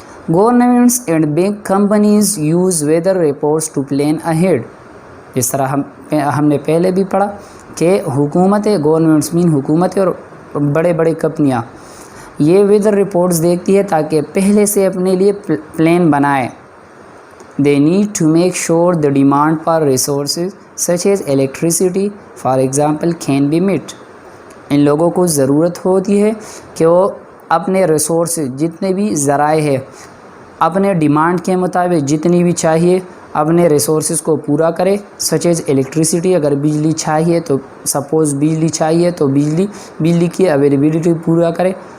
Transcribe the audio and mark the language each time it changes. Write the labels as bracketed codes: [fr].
[en] Governments and big companies use weather reports to plan ahead. [hi] इस तरह हमने पहले भी पढ़ा कि हुकूमतें, गवर्नमेंट्स मीन हुकूमतें और बड़े बड़े कंपनियाँ ये वेदर रिपोर्ट्स देखती है ताकि पहले से अपने लिए प्लान बनाए। [en] They need to make sure the demand for resources such as electricity, for example, can be met. [hi] इन लोगों को ज़रूरत होती है कि वो अपने रिसोर्स जितने भी ज़राए हैं अपने डिमांड के मुताबिक जितनी भी चाहिए अपने रिसोर्स को पूरा करे। [en] such as electricity, [hi] अगर बिजली चाहिए तो सपोज़ बिजली चाहिए तो बिजली की अवेलेबिलिटी पूरा करे।